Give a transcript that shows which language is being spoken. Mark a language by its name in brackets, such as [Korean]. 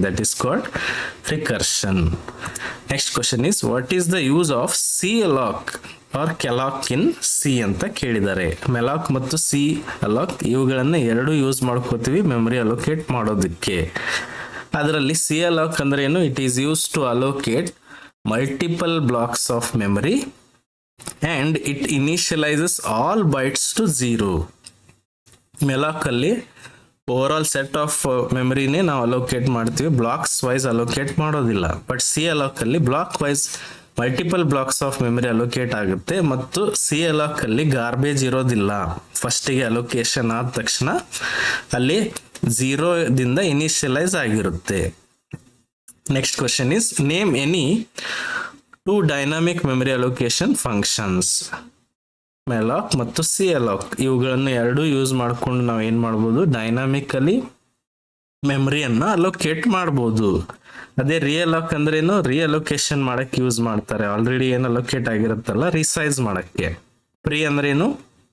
[English] That is called recursion. Next question is what is the use of calloc or calloc in C [Kannada] ಅಂತ ಕೇಳಿದ್ದಾರೆ. ಮೆಲಾಕ್ ಮತ್ತು calloc ಇವುಗಳನ್ನ ಎರಡು use ಮಾಡ್ಕೋತೀವಿ memory allocate ಮಾಡೋದಕ್ಕೆ. ಅದರಲ್ಲಿ calloc ಅಂದ್ರೆ ಏನು? [English] It is use to allocate multiple blocks of memory and it initializes all bytes to 0. [Kannada] ಮೆಲಾಕ್ ಅಲ್ಲಿ [English] overall set of ಮೆಮರಿನೇ [Kannada] ನಾವು ಅಲೋಕೇಟ್ ಮಾಡ್ತೀವಿ, ಬ್ಲಾಕ್ಸ್ ವೈಸ್ ಅಲೋಕೇಟ್ ಮಾಡೋದಿಲ್ಲ. ಬಟ್ calloc ಅಲ್ಲಿ block wise [English] multiple blocks of memory [Kannada] allocate ಆಗುತ್ತೆ ಮತ್ತು calloc ಅಲ್ಲಿ garbage ಇರೋದಿಲ್ಲ. ಫಸ್ಟಿಗೆ ಅಲೋಕೇಶನ್ ಆದ ತಕ್ಷಣ ಅಲ್ಲಿ 0 ದಿಂದ ಇನಿಷಿಯಲೈಸ್ ಆಗಿರುತ್ತೆ. [English] Next question is name any 2 dynamic memory allocation functions. [Kannada] malloc ಮತ್ತು calloc ಇವುಗಳನ್ನು ಎರಡು ಯೂಸ್ ಮಾಡ್ಕೊಂಡು ನಾವು ಏನ್ ಮಾಡ್ಬೋದು? ಡೈನಾಮಿಕಲಿ ಮೆಮರಿಯನ್ನ ಅಲೋಕೇಟ್ ಮಾಡ್ಬೋದು. ಅದೇ ರಿಯಲಾಕ್ ಅಂದ್ರೇನು? ರಿಅಲೋಕೇಶನ್ ಮಾಡಕ್ಕೆ ಯೂಸ್ ಮಾಡ್ತಾರೆ. ಆಲ್ರೆಡಿ ಏನು ಅಲೋಕೇಟ್ ಆಗಿರುತ್ತಲ್ಲ ರಿಸೈಜ್ ಮಾಡಕ್ಕೆ. ಪ್ರೀ ಅಂದ್ರೇನು?